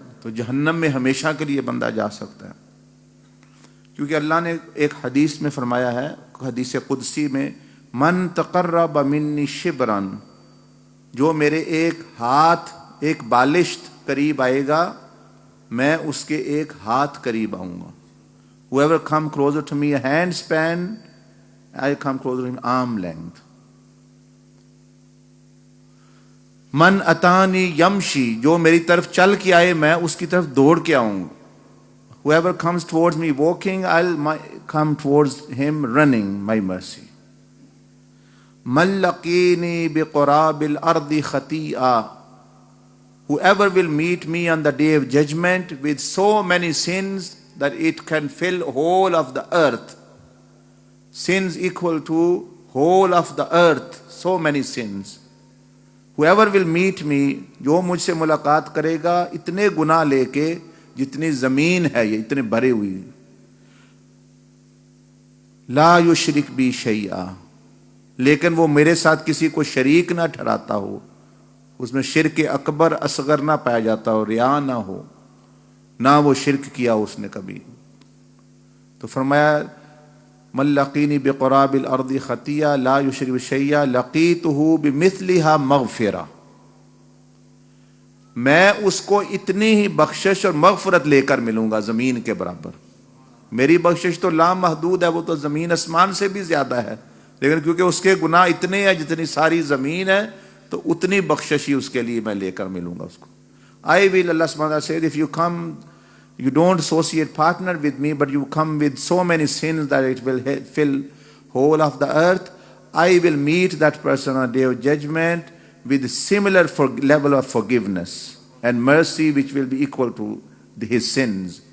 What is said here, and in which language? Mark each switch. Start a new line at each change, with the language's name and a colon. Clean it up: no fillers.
Urdu: تو جہنم میں ہمیشہ کے لیے بندہ جا سکتا ہے، کیونکہ اللہ نے ایک حدیث میں فرمایا ہے، حدیث قدسی میں،
Arabic: من تقرب منی شبرا،
Urdu: جو میرے ایک ہاتھ ایک بالشت قریب آئے گا میں اس کے ایک ہاتھ قریب آؤں گا.
English: Whoever come closer to me a hand span, I come closer to him arm length.
Arabic: من اتانی یمشی،
Urdu: جو میری طرف چل کے آئے میں اس کی طرف دوڑ کے آؤں.
English: Whoever comes towards me walking, I'll come towards him running, my mercy.
Arabic: من لقینی بقراب الارض خطیئہ،
English: whoever will meet me on the day of judgment with so many sins that it can fill whole of the earth. Sins equal to whole of the earth, so many sins. Whoever will meet me،
Urdu: جو مجھ سے ملاقات کرے گا اتنے گناہ لے کے جتنی زمین ہے یہ اتنے بھرے ہوئی،
Arabic: لا یشرک بی شیئا،
Urdu: لیکن وہ میرے ساتھ کسی کو شریک نہ ٹھہراتا ہو، اس میں شرک اکبر اصغر نہ پایا جاتا ہو، ریا نہ ہو، نہ وہ شرک کیا اس نے کبھی. تو فرمایا
Arabic: من لقینی بقراب الارض خطیہ لا یشرک شیئا لقیتہ بمثلہا مغفرہ،
Urdu: میں اس کو اتنی ہی بخشش اور مغفرت لے کر ملوں گا زمین کے برابر. میری بخشش تو لامحدود ہے، وہ تو زمین اسمان سے بھی زیادہ ہے، لیکن کیونکہ اس کے گناہ اتنے ہیں جتنی ساری زمین ہے، تو اتنی بخشش ہی اس کے لیے میں لے کر ملوں گا اس کو.
English: I will, Allah subhanahu wa ta'ala said, if you come, you don't associate partner with me, but you come with so many sins that it will fill whole of the earth, I will meet that person on the day of judgment with similar level of forgiveness and mercy which will be equal to his sins.